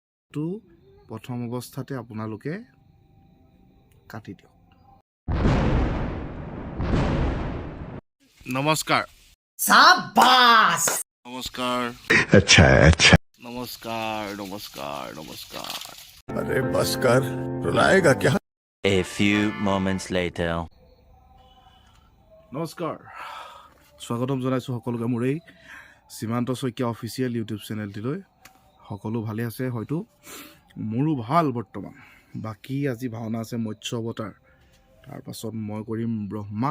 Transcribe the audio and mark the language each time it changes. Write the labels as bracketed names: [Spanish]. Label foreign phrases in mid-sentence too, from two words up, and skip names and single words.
[Assamese] তো প্ৰথম অৱস্থাতে আপোনালোকে কাটি দিয়ক। নমস্কাৰ। [Hindi] शाबाश। [Assamese] নমস্কাৰ। [Hindi] अच्छा अच्छा [Assamese] নমস্কাৰ নমস্কাৰ নমস্কাৰ। [Hindi] अरे बस कर रुलाएगा क्या? [English] A few moments later. [Assamese] নমস্কাৰ, স্বাগতম জনাইছোঁ সকলোকে মোৰ এই সীমান্ত শইকীয়া [English] official YouTube [Assamese] চেনেলটিলৈ। সকলো ভালে আছে হয়তো, মোৰো ভাল বৰ্তমান। বাকী আজি ভাওনা আছে মৎস্য অৱতাৰ, তাৰপাছত মই কৰিম ব্ৰহ্মা।